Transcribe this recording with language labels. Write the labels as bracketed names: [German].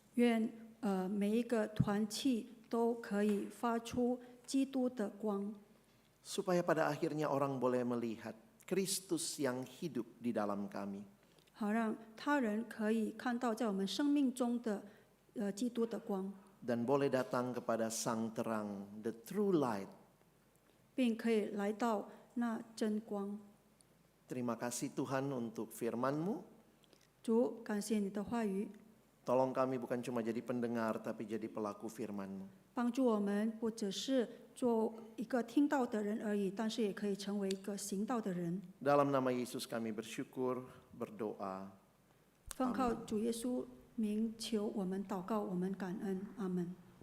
[Chinese] 愿每一个团契都可以发出基督的光， [Indonesian] Supaya pada akhirnya orang boleh melihat Kristus yang hidup di dalam kami. [Chinese] 好让他人可以看到在我们生命中的基督的光， [Indonesian] Dan boleh datang kepada sang terang, [English] the true light. [Chinese] 并可以来到那真光。 [Indonesian] Terima kasih Tuhan untuk firman-Mu. [Chinese] 主，感谢你的话语， [Indonesian] Tolong kami bukan cuma jadi pendengar, tapi jadi pelaku firman-Mu. [Chinese] 帮助我们不只是做一个听到的人而已，但是也可以成为一个行道的人。 [Indonesian] Dalam nama Yesus kami bersyukur, berdoa. [Chinese] 奉靠主耶稣名求我们祷告，我们感恩，阿门。